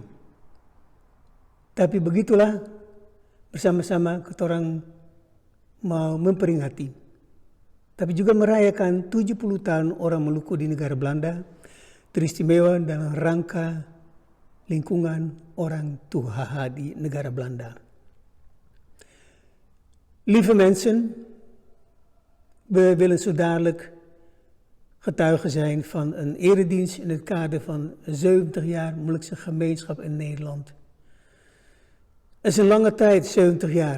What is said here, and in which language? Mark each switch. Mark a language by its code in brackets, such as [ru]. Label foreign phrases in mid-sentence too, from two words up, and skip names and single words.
[id] Tapi begitulah bersama-sama kita orang mau memperingati. Tapi juga merayakan 70 tahun orang Maluku di negara Belanda. Teristimewa dalam rangka lingkungan orang Tuhaha di negara Belanda. [nl] Lieve mensen, we willen zo dadelijk getuige zijn van een eredienst in het kader van 70 jaar Molukse gemeenschap in Nederland. Het is een lange tijd, 70 jaar.